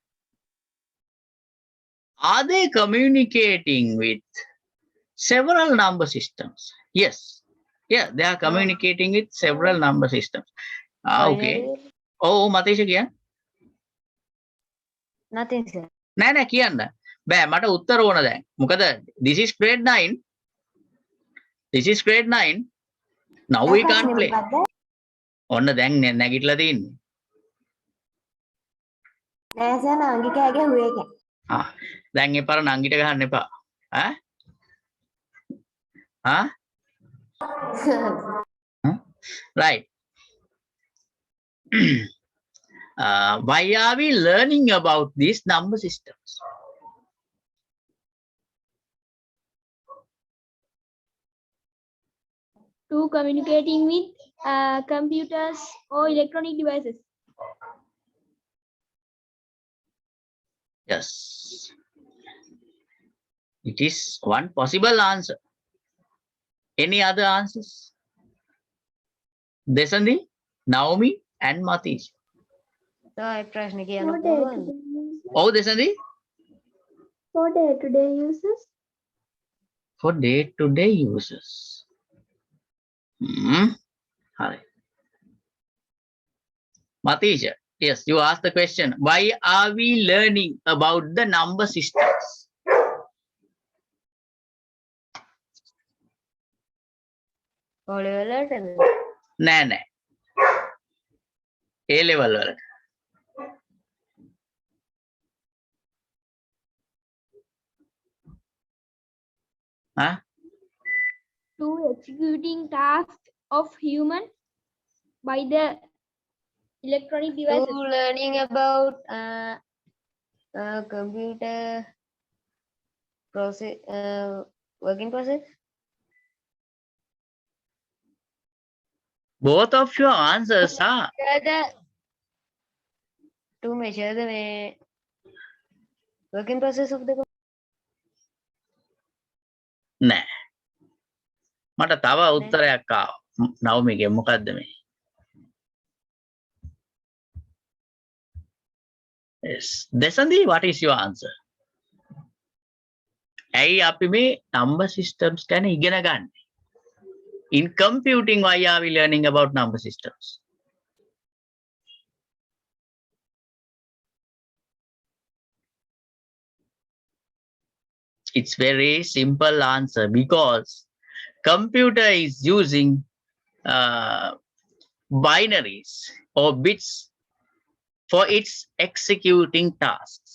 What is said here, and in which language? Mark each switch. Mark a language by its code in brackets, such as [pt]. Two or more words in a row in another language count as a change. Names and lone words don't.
[en] Are they communicating with several number systems? Yes. Yeah, they are communicating with several number systems. Okay. Oh, Matisha කියන්න. Nothing, sir. [si] නෑ කියන්න. බෑ මට උත්තර ඕන දැන්. මොකද [en] this is grade 9. This is grade 9. Now we can't play. [si] ඔන්න දැන් නැගිටලා තියෙන්නේ. නෑ සර් නංගිකගේ හුවේ එක. දැන් ඒ පාර නංගිට ගහන්න එපා. [en] Right. Why are we learning about these number systems? To communicating with computers or electronic devices. Yes. It is one possible answer. Any other answers? Desandi, Naomi, and Matish. [si] තව ප්‍රශ්න කියන්න පුළුවන්ද? [en] Oh, Desandi? For day-to-day uses. For day-to-day users. Hi. Matisha, yes, you asked the question. Why are we learning about the number systems? [si] පොළවලට නෑ. A level වලට. [en] To executing tasks of human by the electronic devices. to learning about computer process working process. Both of your answers are To measure the working process of the [si] නෑ. මට තව උත්තරයක් ආවා. නවමිගේ මොකද්ද මේ? [en] Yes. Desandi, what is your answer? [si] ඇයි අපි මේ [en] number systems [si] ගැන ඉගෙන ගන්න? [en] In computing, why are we learning about number systems? It's very simple answer because computer is using binaries or bits for its executing tasks.